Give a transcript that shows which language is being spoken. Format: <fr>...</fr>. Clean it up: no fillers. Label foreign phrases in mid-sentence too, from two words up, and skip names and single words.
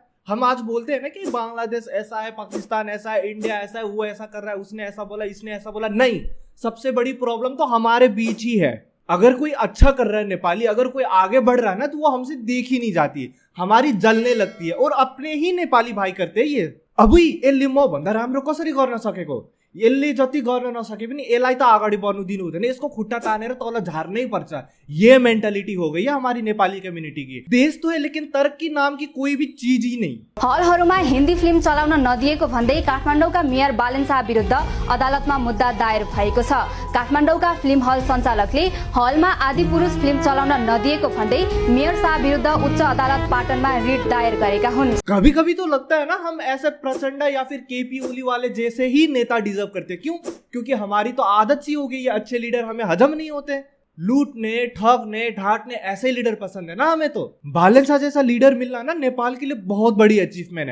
<hi>हम आज बोलते हैं ना कि बांग्लादेश ऐसा है, पाकिस्तान ऐसा है, इंडिया ऐसा है, वो ऐसा कर रहा है, उसने ऐसा बोला, इसने ऐसा बोला। नहीं, सबसे बड़ी प्रॉब्लम तो हमारे बीच ही है। अगर कोई अच्छा कर रहा है नेपाली, अगर कोई आगे बढ़ रहा है ना, तो वो हमसे देखी नहीं जाती, हमारी जलने लगती है। और अपने ही नेपाली भाई करते हैं ये।</hi> <ne>अभी यसले म भन्दा राम्रो कसरी गर्न सकेको, यसले जति गर्न नसके पनि यसलाई त अगाडि बढ्नु दिनु हुँदैन, यसको खुट्टा तानेर तल झार्नै पर्छ।</ne> <hi>ये मेंटालिटी हो गई है हमारी नेपाली कम्युनिटी की। देश तो है लेकिन तरक्की नाम की कोई भी चीज ही नहीं।</hi> <ne>हलहरूमा हिन्दी फिल्म चलाउन नदिएको भन्दै काठमाडौँका मेयर बालेन शाह विरुद्ध अदालतमा मुद्दा दायर भएको छ। काठमाडौँका फिल्म हल सञ्चालकले हलमा आदिपुरुष फिल्म चलाउन नदिएको भन्दै मेयर शाह विरुद्ध उच्च अदालत पाटनमा रिट दायर गरेका हुन्।</ne> <hi>कभी कभी तो लगता है ना हम ऐसे प्रचंड या फिर केपी ओली वाले जैसे ही नेता डिजर्व करते। क्यों? क्योंकि हमारी तो आदत सी हो गई है, अच्छे लीडर हमें हजम नहीं होते, लूटने, ठगने, ढांटने, ऐसे लीडर पसंद है ना हमें। तो बालेन शाह जैसा लीडर मिलना ना नेपाल के लिए बहुत बड़ी अचीवमेंट है।</hi>